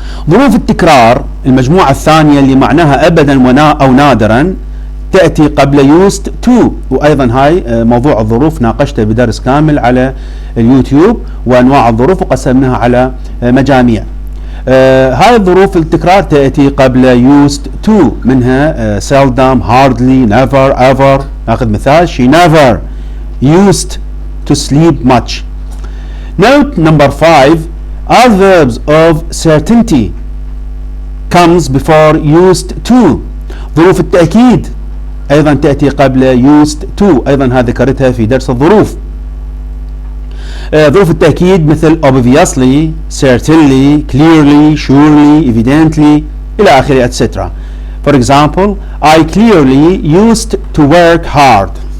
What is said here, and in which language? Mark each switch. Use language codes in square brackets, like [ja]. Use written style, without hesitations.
[ar] ظروف التكرار المجموعة الثانية اللي معناها أبدا أو نادرا تأتي قبل used to، وأيضا هاي موضوع الظروف ناقشته بدرس كامل على اليوتيوب، وأنواع الظروف وقسمناها على مجاميع. هاي الظروف التكرار تأتي قبل used to، منها [en] seldom, hardly, never, ever. [ar] ناخذ مثال [en] she never used to sleep much. Note number 5 adverbs of certainty comes before used to. [ar] ظروف التأكيد أيضا تأتي قبل used to، أيضا هذا ذكرتها في درس الظروف. ظروف التأكيد مثل [en] obviously, certainly, clearly, surely, evidently [ar] إلى آخره etc. [en] For example I clearly used to work hard.